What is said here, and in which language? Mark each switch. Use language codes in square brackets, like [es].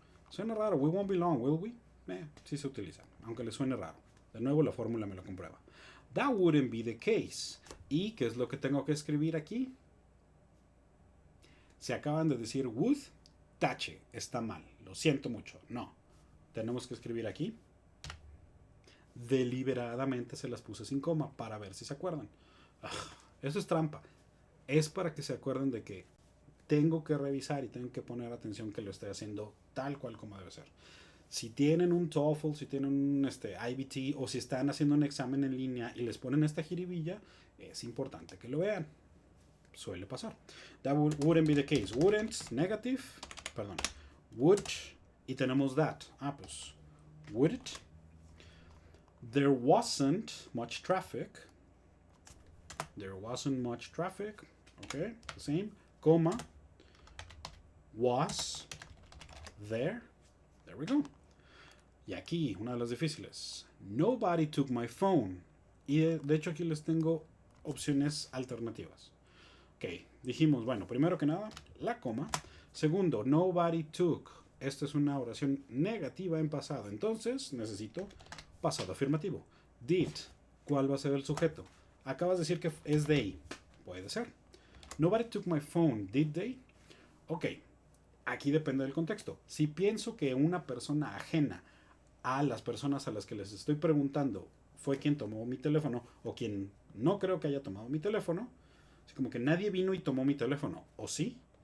[es] Suena raro, [en] we won't be long, will we? [es] Sí se utiliza, aunque le suene raro. De nuevo la fórmula me lo comprueba. [en] That wouldn't be the case. [es] ¿Y qué es lo que tengo que escribir aquí? Se acaban de decir would, tache, está mal. Lo siento mucho. No. Tenemos que escribir aquí. Deliberadamente se las puse sin coma para ver si se acuerdan. Eso es trampa. Es para que se acuerden de que tengo que revisar y tengo que poner atención que lo estoy haciendo tal cual como debe ser. Si tienen un TOEFL, si tienen un IBT o si están haciendo un examen en línea y les ponen esta jiribilla, es importante que lo vean. Suele pasar. [en] That wouldn't be the case. Wouldn't, negative, perdón. Would, [es] y tenemos [en] that. Pues, would it? There wasn't much traffic. There wasn't much traffic. Okay, the same. Coma. Was there. There we go. [es] Y aquí, una de las difíciles. [en] Nobody took my phone. [es] Y de hecho aquí les tengo opciones alternativas. Ok, dijimos, bueno, primero que nada, la coma. Segundo, nobody took. Esta es una oración negativa en pasado. Entonces, necesito pasado afirmativo. Did. ¿Cuál va a ser el sujeto? Acabas de decir que es they. Puede ser. [en] Nobody took my phone, did they? [es] Ok, aquí depende del contexto. Si pienso que una persona ajena a las personas a las que les estoy preguntando fue quien tomó mi teléfono o quien no creo que haya tomado mi teléfono, así como que nadie vino y tomó mi teléfono, ¿o sí?